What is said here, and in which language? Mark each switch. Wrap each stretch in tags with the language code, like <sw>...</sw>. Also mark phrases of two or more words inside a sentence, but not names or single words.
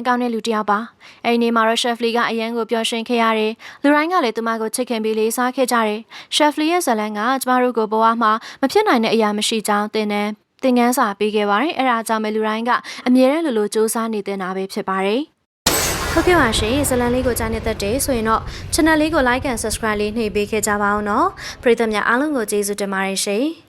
<my>ကောင်းတဲ့လူတစ်ယောက်ပါအဲ့ဒီနေ့မှာတော့ရှက်ဖလီကအရန်ကိုပျော်ရွှင်ခဲ့ရတယ်လူတိုင်းကလည်းသူမကိုချစ်ခင်ပြီးလေးစားခဲ့ကြတယ်ရှက်ဖလီရဲ့ဇလန်ကကျမတို့ကိုဘဝမှာမဖြစ်နိုင်တဲ့အရာမရှိကြောင်းသင်ခန်းစာပေးခဲ့ပါတယ်အဲ့ဒါကြောင့်ပဲလူတိုင်းကအမြဲတမ်းလိုစူးစမ်းနေတာပဲဖြစ်ပါတယ်ဟုတ်ကဲ့ပါရှင်ဇလန်လေးကိုကြားနေတတ်တယ်ဆိုရင်တော့ channel လေးကို</my> <en>like and subscribe</en> <my>လေးနှိပ်ပေးခဲ့ကြပါအောင်နော်ပရိသတ်များအားလုံးကိုကျေးဇူးတင်ပါတယ်ရှင်</my>